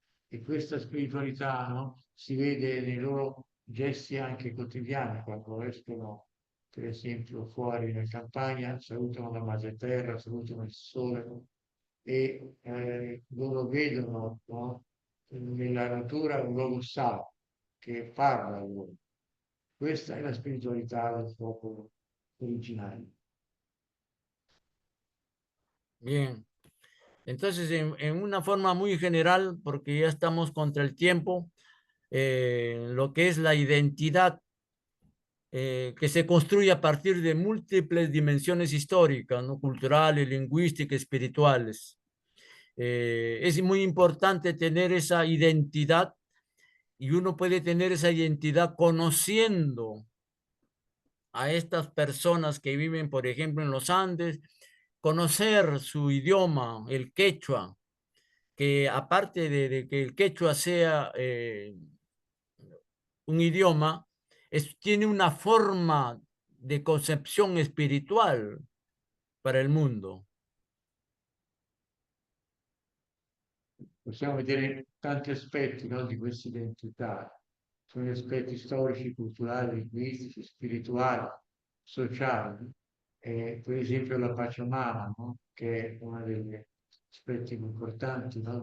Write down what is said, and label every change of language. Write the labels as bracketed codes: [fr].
[it] E questa spiritualità, no, si vede nei loro gesti anche quotidiani, quando escono, per esempio, fuori in campagna, salutano la madre terra, salutano il sole, e loro vedono, no, nella natura un luogo sacro che parla a loro. Questa è la spiritualità del popolo originario. [es] Bien. Entonces, en una forma muy general, porque ya estamos contra el tiempo, lo que es la identidad que se construye a partir de múltiples dimensiones históricas, ¿no? Culturales, lingüísticas, espirituales. Es muy importante tener esa identidad y uno puede tener esa identidad conociendo a estas personas que viven, por ejemplo, en los Andes, conocer su idioma, el quechua, que aparte de que el quechua sea un idioma, tiene una forma de concepción espiritual para el mundo. [it] Possiamo vedere tanti aspetti, no, di questa identità. Sono gli aspetti storici, culturali, linguistici, spirituali, sociali. Per esempio la Pachamama, no? Che è uno degli aspetti più importanti, no?